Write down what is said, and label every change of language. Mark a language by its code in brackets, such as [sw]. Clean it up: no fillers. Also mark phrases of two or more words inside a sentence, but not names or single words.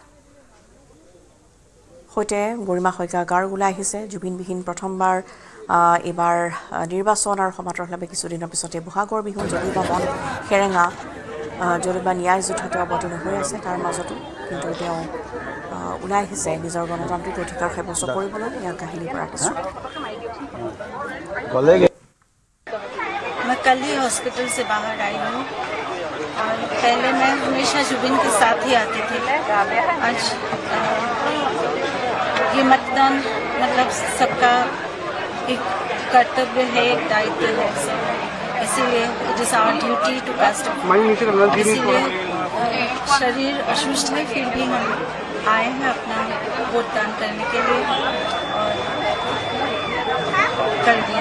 [as] সৈতে গৰিমা শইকীয়া গাৰ্গ ওলাই আহিছে জুবিনবিহীন প্ৰথমবাৰ এইবাৰ নিৰ্বাচন আৰু সমান্তৰালভাৱে কিছুদিনৰ পিছতে বহাগৰ বিহু যদিও মন সেৰেঙা যদিও ন্যায় যুদ্ধতে অৱতীৰ্ণ হৈ আছে তাৰ মাজতো কিন্তু তেওঁ ওলাই আহিছে নিজৰ গণতান্ত্ৰিক অধিকাৰ সাব্যস্ত কৰিবলৈ ইয়াৰ কাহিনীৰ পৰা কিছু [hi] मैं कल ही हॉस्पिटल से बाहर आई हूँ और पहले मैं हमेशा जुबिन के साथ ही आती थी आज ये मतदान मतलब सबका एक कर्तव्य है एक दायित्व है इसीलिए [en] it is our duty to cast [hi] इसीलिए शरीर असुस्त है फिर भी हम आए हैं अपना वोट दान करने के लिए और कर दिया